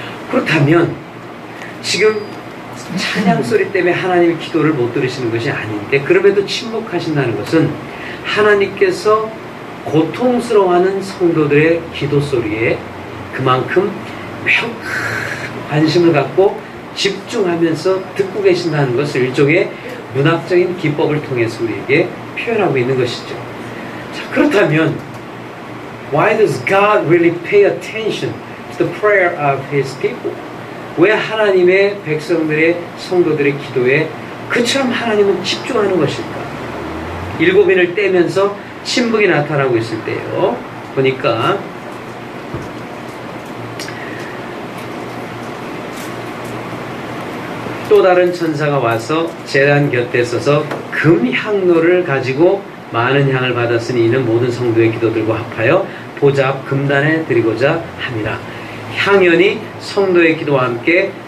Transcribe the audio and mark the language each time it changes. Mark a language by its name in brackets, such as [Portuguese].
[Korean] 그렇다면 지금 찬양 소리 때문에 하나님의 기도를 못 들으시는 것이 아닌데 그럼에도 침묵하신다는 것은 하나님께서 고통스러워하는 성도들의 기도 소리에 그만큼 매우 큰 관심을 갖고 집중하면서 듣고 계신다는 것을 일종의 문학적인 기법을 통해서 우리에게 표현하고 있는 것이죠. 자, 그렇다면 [English] Why does God really pay attention to the prayer of His people? [Korean] 왜 하나님의 백성들의 성도들의 기도에 그처럼 하나님은 집중하는 것일까? 7인을 떼면서 침묵이 나타나고 있을 때요, 보니까 또 다른 천사가 와서 제단 곁에 서서 금향로를 가지고 많은 향을 받았으니 이는 모든 성도의 기도들과 합하여 보좌 앞 금단에 드리고자 함이라. 향연이 성도의 기도와 함께